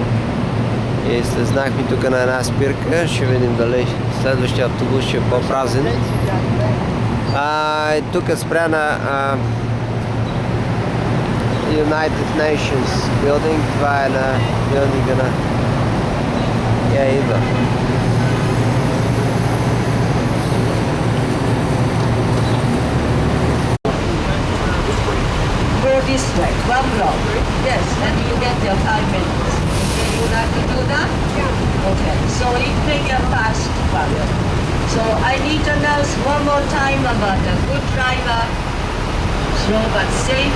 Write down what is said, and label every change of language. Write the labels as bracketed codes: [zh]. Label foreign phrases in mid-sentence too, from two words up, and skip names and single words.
[bg] И слезнахме тук на една спирка, ще видим дали следващия автобус ще е по-празен. Тук спря на United Nations Building, това е на билдинга на... идва. [en] This way, one block. Yes, and you get your 5 minutes. Okay, you like to do that? Yeah. Okay, so you take your fast one. So I need to announce one more time about a good driver, slow but safe.